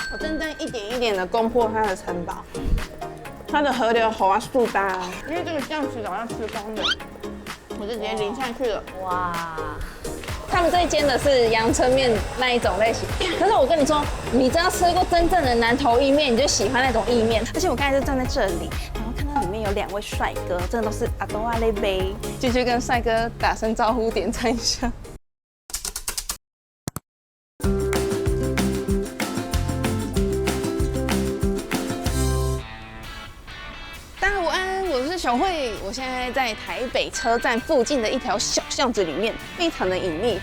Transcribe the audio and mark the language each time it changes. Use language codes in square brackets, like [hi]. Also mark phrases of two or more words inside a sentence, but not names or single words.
[zh] 正在一點一點的攻破它的城堡。它的河流好啊，速大，因為這個醬汁早上吃光的，我就直接淋下去了。哇！他們這一間的是陽春麵那一種類型，可是我跟你說，你只要吃過真正的南投意麵，你就喜歡那種意麵。而且我剛才就站在這裡，然後看到裡面有2位帥哥，真的都是阿多阿雷杯，進去跟帥哥打聲招呼，點餐一下。小慧，我現在在台北車站附近的一條小巷子裡面，非常的隱秘。